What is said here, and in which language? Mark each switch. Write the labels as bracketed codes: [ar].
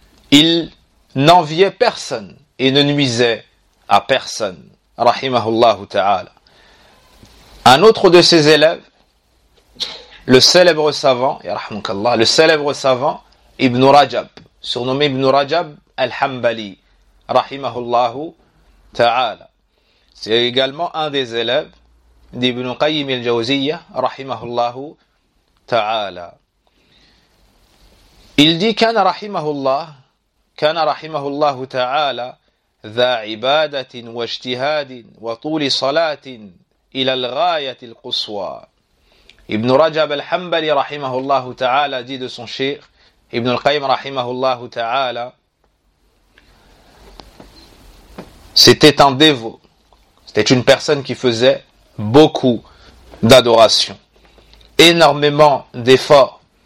[fr] Il n'enviait personne et ne nuisait à personne, rahimahullahu ta'ala. » Un autre de ses élèves, le célèbre savant, yarhamukallah, le célèbre savant Ibn Rajab, surnommé Ibn Rajab al-Hanbali, rahimahullahu ta'ala. C'est également un des élèves d'Ibn Qayyim al-Jawziyya, rahimahullahu ta'ala. Il dit [ar] kana rahimahullahu ta'ala ذَا عِبَادَةٍ وَاجْتِهَادٍ وَطُولِ صَلَاتٍ إِلَى الْغَايَةِ الْقُصْوَى. [fr] Ibn Rajab al-Hanbali rahimahullahu ta'ala dit de son cheikh Ibn al-Qayyim rahimahullahu ta'ala, c'était un dévot, c'était une personne qui faisait beaucoup d'adoration, énormément d'efforts.